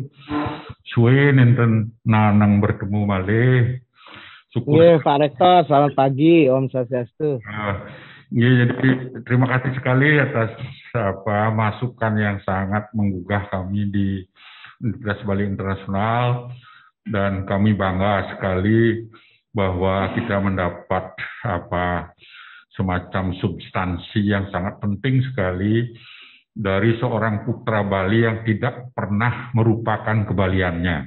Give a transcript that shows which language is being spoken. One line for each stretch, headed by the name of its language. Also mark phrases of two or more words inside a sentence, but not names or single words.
Balinese: Suwe nenten nanang bertemu malih.
Indonesian: Syukur. Pak Rektor, selamat pagi Om Swastiastu. Jadi terima kasih sekali atas masukan yang sangat menggugah kami di Universitas Bali Internasional, dan kami bangga sekali bahwa kita mendapat semacam substansi yang sangat penting sekali dari seorang putra Bali yang tidak pernah merupakan kebaliannya.